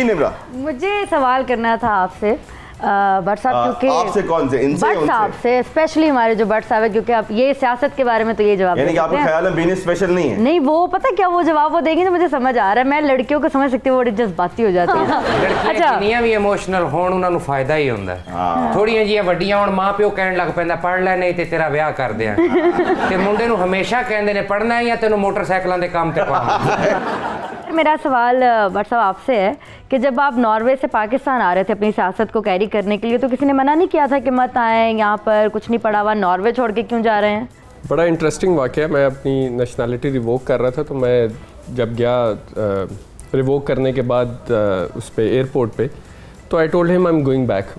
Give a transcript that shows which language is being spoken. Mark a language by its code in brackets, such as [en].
[hi] जी निम्रा, मुझे सवाल करना था आपसे भट्ट साहब, क्योंकि आपसे कौन से? इनसे भट्ट साहब से, स्पेशली हमारे जो भट्ट साहब है, क्योंकि आप ये सियासत के बारे में तो ये जवाब यानी दे कि आपका सकते हैं। ख्याल है बीनी स्पेशल नहीं है? नहीं, वो पता क्या, वो जवाब वो देंगे तो मुझे समझ आ रहा है, मैं लड़कियों को समझ सकती हूँ, बड़ी जज्बाती हो जाती है। [pa] ਲੜਕੀਆਂ ਜਿੰਨੀਆਂ ਵੀ ਇਮੋਸ਼ਨਲ ਹੋਣ ਉਹਨਾਂ ਨੂੰ ਫਾਇਦਾ ਹੀ ਹੁੰਦਾ ਹੈ। ਥੋੜੀਆਂ ਜੀਆਂ ਵੱਡੀਆਂ ਹੁਣ ਮਾਂ ਪਿਓ ਕਹਿਣ ਲੱਗ ਪੈਂਦਾ ਪੜ੍ਹ ਲੈ ਨਹੀਂ ਤੇ ਤੇਰਾ ਵਿਆਹ ਕਰ ਦਿਆਂ, ਤੇ ਮੁੰਡੇ ਨੂੰ ਹਮੇਸ਼ਾ ਕਹਿੰਦੇ ਨੇ ਪੜ੍ਹਨਾ ਹੈ ਜਾਂ ਤੈਨੂੰ ਮੋਟਰਸਾਈਕਲਾਂ ਦੇ ਕੰਮ ਤੇ ਪਾਉਣਾ। [hi] मेरा सवाल भट्ट साहब आपसे है कि जब आप नॉर्वे से पाकिस्तान आ रहे थे अपनी सियासत को कैरी करने के लिए, तो किसी ने मना नहीं किया था कि मत आए यहाँ पर, कुछ नहीं पड़ा हुआ, नॉर्वे छोड़ के क्यों जा रहे हैं? बड़ा इंटरेस्टिंग वाक़या। मैं अपनी नेशनैलिटी रिवोक कर रहा था, तो मैं जब गया रिवोक करने के बाद उस पे एयरपोर्ट पे, तो [en] I told him I am going back.